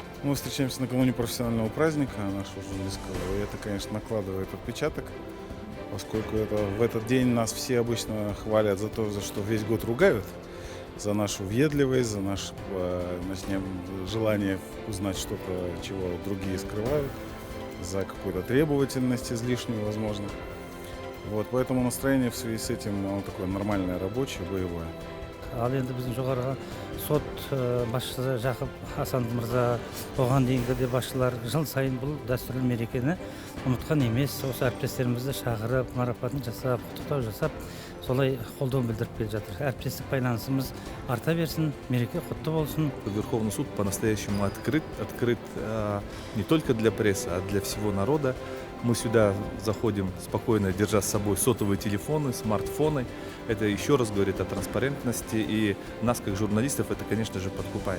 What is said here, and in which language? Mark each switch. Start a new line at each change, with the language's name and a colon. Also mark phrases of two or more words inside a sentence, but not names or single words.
Russian: Мы встречаемся накануне профессионального праздника нашего журналистского, и это, конечно, накладывает отпечаток, поскольку в этот день нас все обычно хвалят за то, за что весь год ругают, за нашу въедливость, за наше желание узнать что-то, чего другие скрывают, за какую-то требовательность излишнюю, возможно. Вот, поэтому настроение в связи с этим оно такое нормальное, рабочее, боевое.
Kazakh: Ал енді біздің жоғарғы сот басшысы Жақып Асанов мырза, оған дейінгі де басшылар жыл сайын бұл дәстүрлі мерекені ұмытқан емес. Осы әріптестерімізді шақырып, марапатын жасап, құттықтау жасап, солай қолдау білдіріп келе жатыр. Әріптестік байланысымыз арта берсін, мереке құтты болсын.
Russian: Верховный суд по-настоящему открыт не только для прессы, а для всего народа. Мы сюда заходим спокойно, держа с собой сотовые телефоны, смартфоны. Это еще раз говорит о транспарентности, и нас, как журналистов, это, конечно же, подкупает.